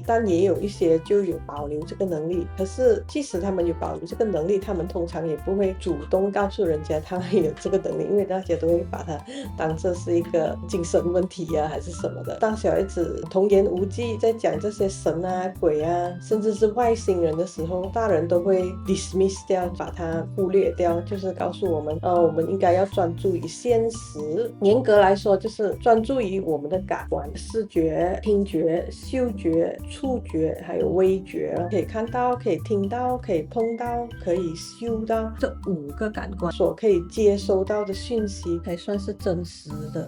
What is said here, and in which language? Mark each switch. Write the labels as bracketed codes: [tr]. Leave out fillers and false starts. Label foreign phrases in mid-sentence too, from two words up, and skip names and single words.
[zh] 但也有一些就有保留這個能力，可是即使他們有保留這個能力，他們通常也不會主動告訴人家他們有這個能力，因為大家都会把它當作是一個精神問題啊還是什麼的。當小孩子童言無忌在講這些神啊鬼啊甚至是外星人的時候，大人都會 dismiss 掉，把它忽略掉，就是告訴我們我們应該要專注於現實。嚴格來說就是專注於我們的感官，視覺、聽覺、嗅覺、觸覺還有味覺，可以看到，可以聽到，可以碰到，可以嗅到，这5個感官所可以接收到的讯息才算是真實的。